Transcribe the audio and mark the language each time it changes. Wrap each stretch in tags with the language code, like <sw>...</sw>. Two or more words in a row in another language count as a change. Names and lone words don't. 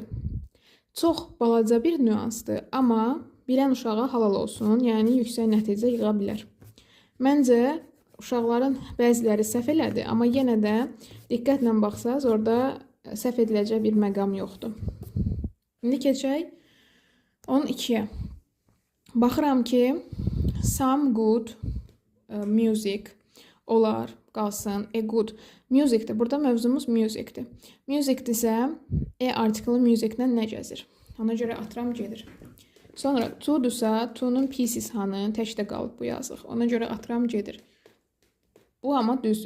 <az>Çox balaca bir nüansdır, amma bilən uşağa halal olsun, yəni yüksək nəticə yığa bilər. Məncə, uşaqların bəziləri səhv elədi, amma yenə də diqqətlə baxsaz, orada səhv ediləcək bir məqam yoxdur. İndi keçək 12-yə. Baxıram ki,</az> <en>some good music</en> <az>olar, qalsın, good. Musicdir. Burada mövzumuz musicdir. Musicdirsə, article musiclə nə gəzir? Ona görə atıram gedir. Sonra to-dursa, to-nun pieces hanı? Təkdə qalıb bu yazıq. Ona görə atıram gedir. Bu amma düzdür.</az>